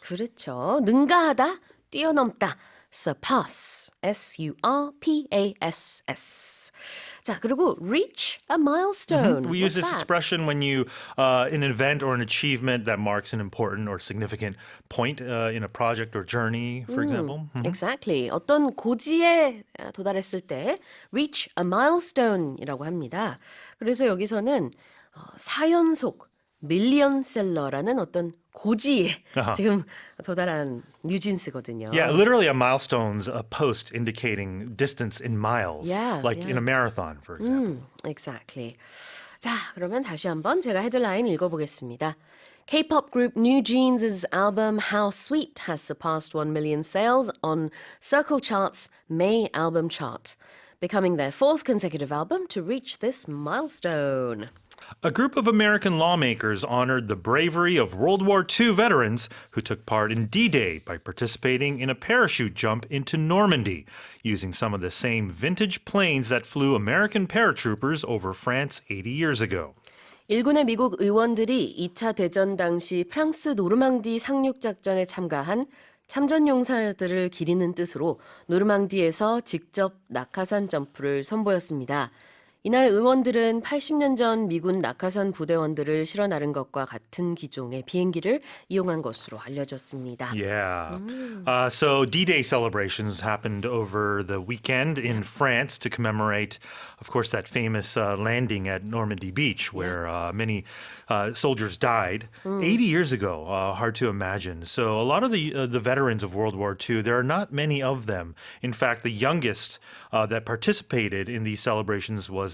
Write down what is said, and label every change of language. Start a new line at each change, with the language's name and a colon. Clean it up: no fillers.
Korean: 그렇죠. 능가하다, 뛰어넘다. surpass. S-U-R-P-A-S-S. 자, 그리고
English: reach a milestone. We use this that? expression when you, an event or an achievement that marks an important or significant point in a project or journey, for example. Exactly.
Korean: 어떤 고지에 도달했을 때
English: reach a milestone
Korean: 이라고 합니다. 그래서 여기서는 4연속 밀리언셀러라는 어떤 고지에 지금 도달한 뉴진스거든요.
English: Yeah, literally a milestone's a post indicating distance in miles, Yeah, like yeah. in a marathon, for example. Exactly.
Korean: 자, 그러면 다시 한번 제가 헤드라인 읽어보겠습니다.
English: K-pop group New Jeans' album How Sweet has surpassed 1 million sales on Circle Chart's May album chart, becoming their fourth consecutive album to reach this milestone. A group of American lawmakers honored the bravery of World War II veterans who took part in D-Day by participating in a parachute jump into Normandy, using some of the same vintage planes that flew American paratroopers over France 80 years ago.
Korean: 일군의 미국 의원들이 2차 대전 당시 프랑스 노르망디 상륙 작전에 참가한 참전 용사들을 기리는 뜻으로 노르망디에서 직접 낙하산 점프를 선보였습니다. 이날 의원들은 80년 전 미군 낙하산 부대원들을 실어 나른 것과 같은 기종의 비행기를 이용한 것으로 알려졌습니다.
English: Yeah. So D-Day celebrations happened over the weekend in France to commemorate, of course, that famous landing at Normandy Beach where many soldiers died 80 years ago. Hard to imagine. So a lot of the veterans of World War II, there are not many of them. In fact, the youngest that participated in these celebrations was